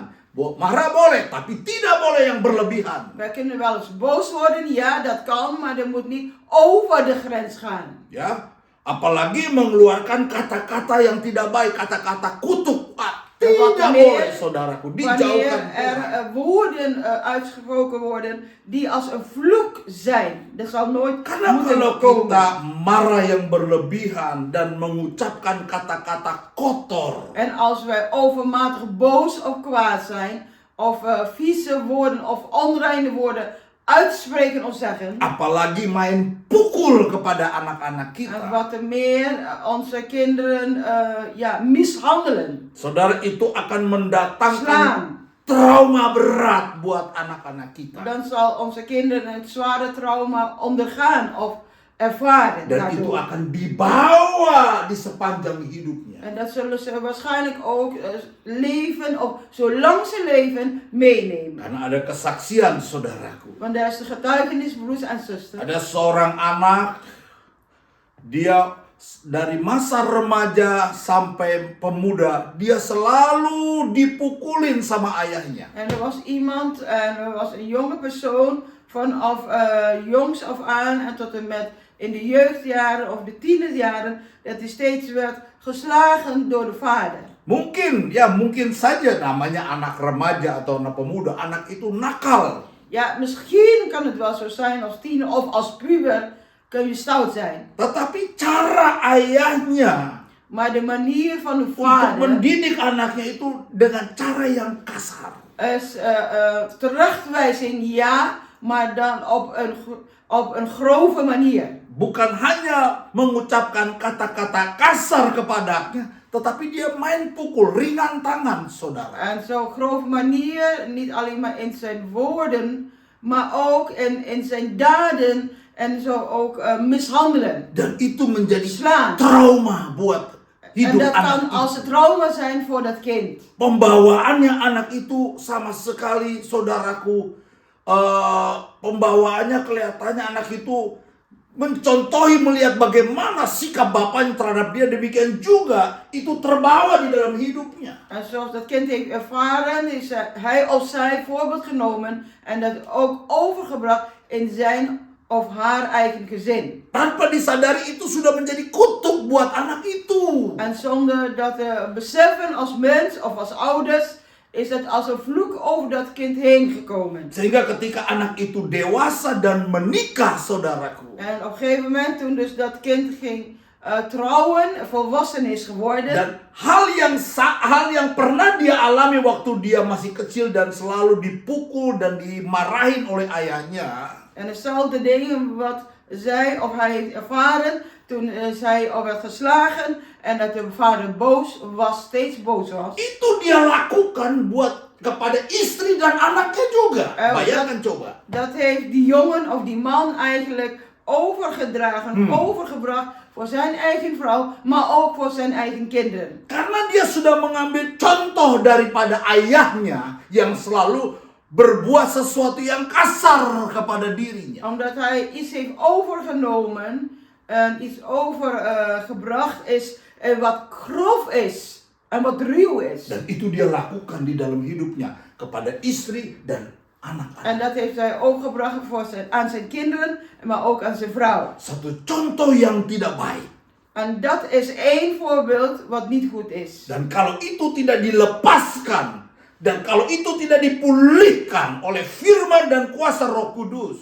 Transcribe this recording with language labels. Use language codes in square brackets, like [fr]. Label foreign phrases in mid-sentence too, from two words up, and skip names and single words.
[id] Marah boleh, tapi tidak boleh yang berlebihan. [nl] Wij kunnen wel eens boos worden, ja dat kan, maar dat moet niet over de grens gaan. [id] Ya, apalagi mengeluarkan kata-kata yang tidak baik, kata-kata kutuk. Tidak boleh, saudaraku, [nl] Wanneer [id] dijauhkan [nl] er [id] Tuhan. [nl] woorden uitgesproken worden die als een vloek zijn. Dat zal nooit [id] Karena [nl] moeten [id] kalau [nl] komen. [id] kita marah yang berlebihan dan mengucapkan kata-kata kotor, [nl] En als wij overmatig boos of kwaad zijn, of vieze woorden of onreine woorden uitspreken of zeggen, [id] apalagi main pukul kepada anak-anak [nl] en [id] kita, [nl] wat er meer onze kinderen mishandelen, [id] saudara, itu akan mendatangkan [nl] slaan, [id] trauma berat buat anak-anak kita. [nl] dan zal onze kinderen een zware trauma ondergaan of ervaren. [id] Dan itu [nl] daardoor. [id] akan dibawa di sepanjang hidupnya. [nl] En dat zullen ze waarschijnlijk ook leven, of zolang ze leven, meenemen. [id] Karena ada kesaksian, saudaraku. [nl] Want daar is de getuigenis, broers en zusters. [id] Ada seorang anak, dia dari masa remaja sampai pemuda, dia selalu dipukulin sama ayahnya. [nl] En er was iemand, en er was een jonge persoon, vanaf jongs af aan en tot en met in de jeugdjaren of de tienerjaren, dat hij steeds werd geslagen door de vader. [id] Mungkin saja namanya anak remaja atau anak pemuda, anak itu nakal. [nl] Ja, misschien kan het wel zo zijn als tiener of als puber kun je stout zijn. [id] Tetapi cara ayahnya [nl] Maar de manier van de [id] untuk [nl] vader [id] mendidik anaknya itu dengan cara yang kasar. [nl] is terechtwijzing, ja, maar dan op een grove manier. [id] Bukan hanya mengucapkan kata-kata kasar kepadanya, tetapi dia main pukul ringan tangan, saudara. [nl] En zo'n grove manier, niet alleen maar in zijn woorden, maar ook in zijn daden en zo ook mishandelen. [id] Dan itu menjadi [nl] Slaan. [id] trauma buat [nl] En [id] hidup [nl] dat [id] anak [nl] kan [id] itu. [nl] als het trauma zijn voor dat kind. [id] Pembawaannya anak itu sama sekali, saudaraku, pembawaannya kelihatannya anak itu mencontohi melihat bagaimana sikap bapaknya terhadap dia, demikian juga itu terbawa di dalam hidupnya. [nl] En zoals dat kind heeft ervaren, is hij of zij voorbeeld genomen en dat ook overgebracht in zijn of haar eigen gezin. [id] Tanpa disadari itu sudah menjadi kutuk buat anak itu. [nl] En zonder dat te beseffen als mens of als ouders, is het als een vloek over dat kind heen gekomen. [id] Sehingga ketika anak itu dewasa dan menikah, saudaraku, [nl] En op een gegeven moment, toen dus dat kind ging trouwen, volwassen is geworden. [id] dan hal yang pernah dia alami waktu dia masih kecil dan selalu dipukul dan dimarahin oleh ayahnya, En dezelfde dingen wat zij of hij heeft ervaren toen zij al werd geslagen en dat de vader steeds boos was. itu dia lakukan buat kepada istri dan anaknya juga. Bayangkan coba. [nl] Dat heeft die jongen of die man eigenlijk overgedragen, overgebracht voor zijn eigen vrouw, maar ook voor zijn eigen kinderen. [id] Karena dia sudah mengambil contoh daripada ayahnya yang selalu berbuat sesuatu yang kasar kepada dirinya. [nl] Omdat hij iets heeft overgenomen en iets overgebracht is wat grof is en wat ruw is. [id] Dan itu dia lakukan di dalam hidupnya kepada istri dan anak-anak. [nl] En dat heeft hij overgebracht aan zijn kinderen, maar ook aan zijn vrouw. [id] Satu contoh yang tidak baik. [nl] En dat is één voorbeeld wat niet goed is. [id] Dan kalau itu tidak dilepaskan, dan kalau itu tidak dipulihkan oleh firman dan kuasa Roh Kudus,